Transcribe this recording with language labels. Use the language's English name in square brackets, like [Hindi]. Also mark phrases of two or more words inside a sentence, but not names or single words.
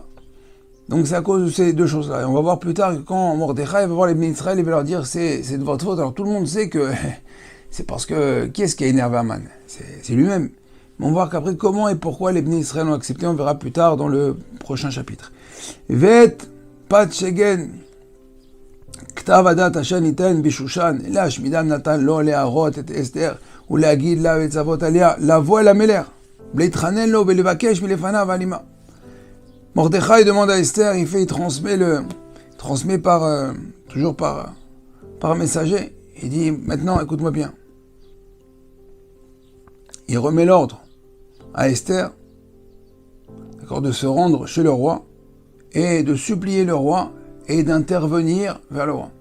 [French] Donc c'est à cause de ces deux choses-là. Et on va voir plus tard que quand Mordechai va voir les [Hebrew] בני ישראל, [French] il va leur dire c'est de votre faute. Alors tout le monde sait que c'est parce que qui est-ce qui a énervé Haman? C'est lui-même. Mais on va voir qu'après comment et pourquoi les [Hebrew] בני ישראל [French] ont accepté, on verra plus tard dans le prochain chapitre. [Hebrew] ואת פתשגן כתב הדת אשר נתן בשושן להשמידם נתן לו להראות את אסתר ולהגיד לה ולצוות עליה לבוא אל המלך ולהתחנן לו ולבקש מלפניו הלימה. [French] Mordechai demande à Esther, il transmet toujours par messager. Il dit maintenant écoute-moi bien. Il remet l'ordre à Esther, d'accord, de se rendre chez le roi et de supplier le roi et d'intervenir vers le roi.